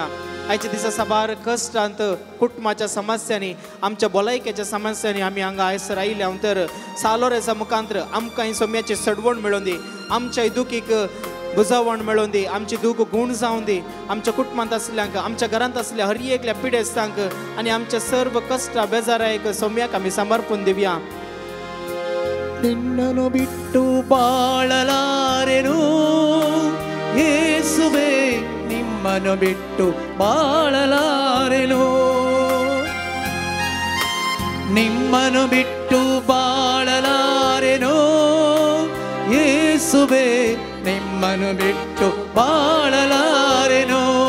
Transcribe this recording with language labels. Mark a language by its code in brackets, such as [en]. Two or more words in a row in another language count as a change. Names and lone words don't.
[kok] आयच्या दिसा साबार कश्टांत कुटुंबाच्या समस्यांनी, आमच्या भलायकेच्या समस्यांनी आमी हांगा आयसर आयल्या तर सालोरेसा मुखांतर आमकां ही सोम्याची सडवण मेळोवन दी, आमच्या दुखीक बुजावण मेळोवन दी, आमची दूख गुण जावन दी, आमच्या कुटुंबांत आसल्यांक, आमच्या घरांत आसल्या हर एकल्या पिडेस्तांक आनी आमच्या सर्व कश्ट बेजारायक सोम्याक आमी समर्पण दिवया. [kn] ನಿನ್ನನ್ನು ಬಿಟ್ಟು ಬಾಳಲಾರೆನು ಯೇಸುವೇ, ನಿಮ್ಮನ್ನು ಬಿಟ್ಟು ಬಾಳಲಾರೆನು. ನಿಮ್ಮನ್ನು ಬಿಟ್ಟು ಬಾಳಲಾರೆನು ಯೇಸುವೇ, ನಿಮ್ಮನ್ನು ಬಿಟ್ಟು ಬಾಳಲಾರೆನು.